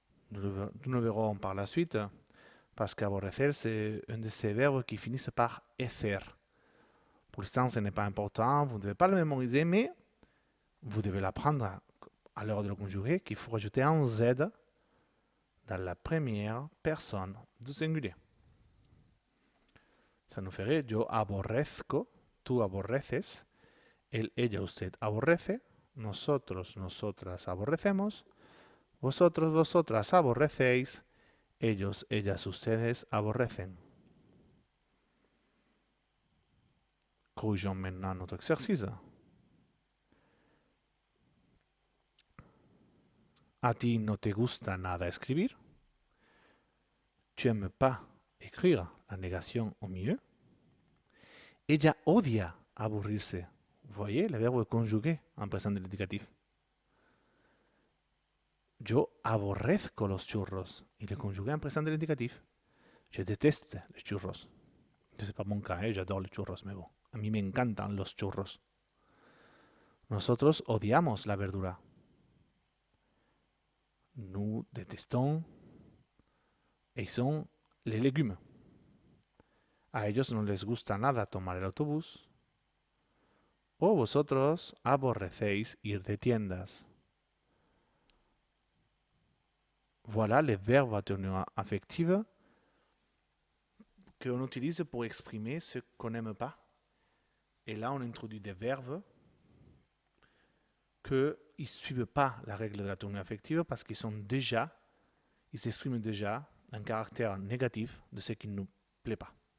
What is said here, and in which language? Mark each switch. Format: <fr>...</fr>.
<fr>Nous le verrons par la suite, parce qu'aborrecer, c'est un de ces verbes qui finissent par ecer. Pour l'instant, ce n'est pas important, vous ne devez pas le mémoriser, mais vous devez l'apprendre à l'heure de le conjuguer, qu'il faut rajouter un Z dans la première personne du singulier. Ça nous ferait</fr> <es>yo aborrezco, tú aborreces, él, ella, usted aborrece, nosotros, nosotras aborrecemos, vosotros, vosotras aborrecéis, ellos, ellas, ustedes aborrecen.</es> <fr>Corrigeons maintenant notre exercice.</fr> <es>A ti no te gusta nada escribir.</es> <fr>Tu n'aimes pas écrire, la négation au milieu.</fr> <es>Ella odia aburrirse.</es> <fr>Vous voyez, le verbe est conjugué en présent de l'indicatif.</fr> <es>Yo aborrezco los churros.</es> <fr>Il est conjugué en présent de l'indicatif. Je déteste les churros. Ce n'est pas mon cas, j'adore les churros, mais bon.</fr> <es>A mí me encantan los churros. Nosotros odiamos la verdura.</es> <fr>Nous détestons et sont les légumes.</fr> <es>A ellos no les gusta nada tomar el autobús. O vosotros aborrecéis ir de tiendas.</es> <fr>Voilà les verbes à teneur affective qu'on utilise pour exprimer ce qu'on n'aime pas. Et là, on introduit des verbes qu'ils ne suivent pas la règle de la teneur affective parce qu'ils expriment déjà un caractère négatif de ce qui ne nous plaît pas.</fr>